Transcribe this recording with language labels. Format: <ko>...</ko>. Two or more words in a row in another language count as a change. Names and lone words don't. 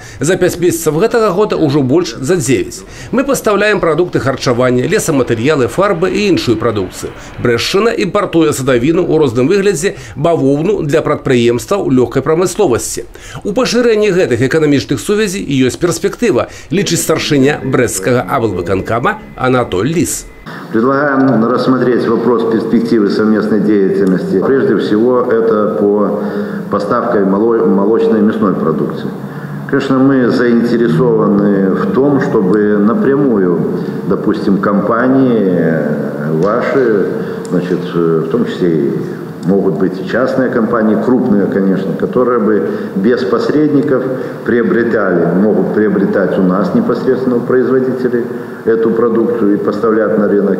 <be>За 5 месяцаў гэтага года ўжо больш за 9.</be> <ru>Мы поставляем продукты</ru> <be>харчавання, лесаматэрыялы, фарбы і іншую прадукцыю. Брэшчына імпартуе садавіну ў розным выглядзе, бавоўну для прадпрыемстваў лёгкай прамысловасці. У пашырэнні гэтых эканамічных сувязей ёсць перспектыва, лічыць старшыня Брэсцкага аблвыканкама Анатоль Лис.</be> <ru>Предлагаем рассмотреть вопрос перспективы совместной деятельности. Прежде всего, это по поставке молочной и мясной продукции. Конечно, мы заинтересованы в том, чтобы напрямую, допустим, компании ваши, значит, в том числе и могут быть и частные компании, крупные, конечно, которые бы без посредников приобретали, могут приобретать у нас непосредственно у производителей эту продукцию и поставлять на рынок.</ru>